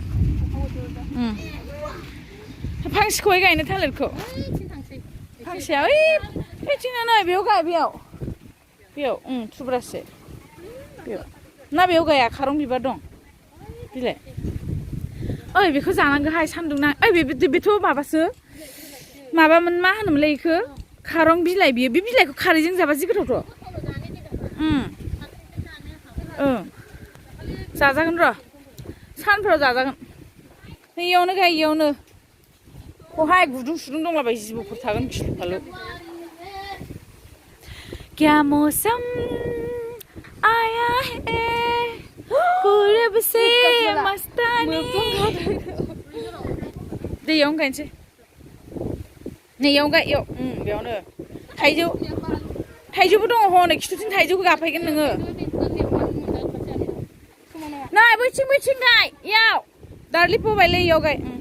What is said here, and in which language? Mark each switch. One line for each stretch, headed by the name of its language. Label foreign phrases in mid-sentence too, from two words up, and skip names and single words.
Bodo: फांसेखौहाय गायनो थालिरखौ फांसेया ओइ फैथिंनो नै बेयाव गाय बेयाव थुब्रासे बेयाव ना बेयाव गाया खारं बिबार दं बिलाइ ओइ बेखौ जानांगौहाय सान्दुं ना ओइ बेथ' माबासो माबामोन मा होनोमोनलाय बेखौ खारं बिलाइ बियो बे बिलाइखौ खारैजों जाबा जि गोथावथ' जाजागोन र' सानफ्राव जाजागोन इयावनो गाय इयावनो बहाय गुदुं सुदुं दंलाबाय जिबौफोर थागोन खिलु खालु
Hindi: क्या मौसम आया है पूरब से मस्तानी
Bodo: दे इयावनो गायनोसै नै इयावनो गाय इयाव बेयावनो थाइजौबो दङ हनै खिथुथिं थाइजौखौ गाफायगोन नोङो नै बैथिं गाय इयाव दार्लि फोबायलै इयाव गाय